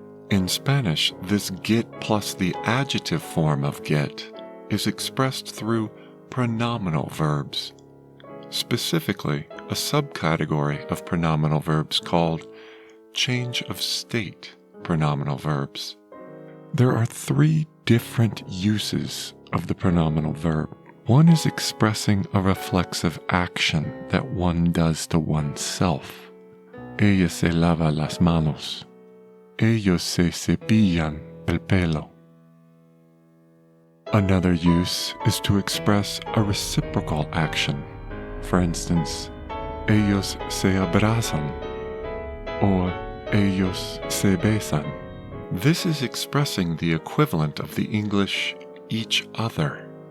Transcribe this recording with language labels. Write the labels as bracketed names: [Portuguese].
[English] In Spanish, this get plus the adjective form of get is expressed through pronominal verbs, specifically a subcategory of pronominal verbs called change of state pronominal verbs. There are 3 different uses of the pronominal verb. One is expressing a reflexive action that one does to oneself. [Spanish] Ella se lava las manos. Ellos se cepillan el pelo. [English] Another use is to express a reciprocal action. For instance, [Spanish] ellos se abrazan [English] or [Spanish] ellos se besan. [English] This is expressing the equivalent of the English each other.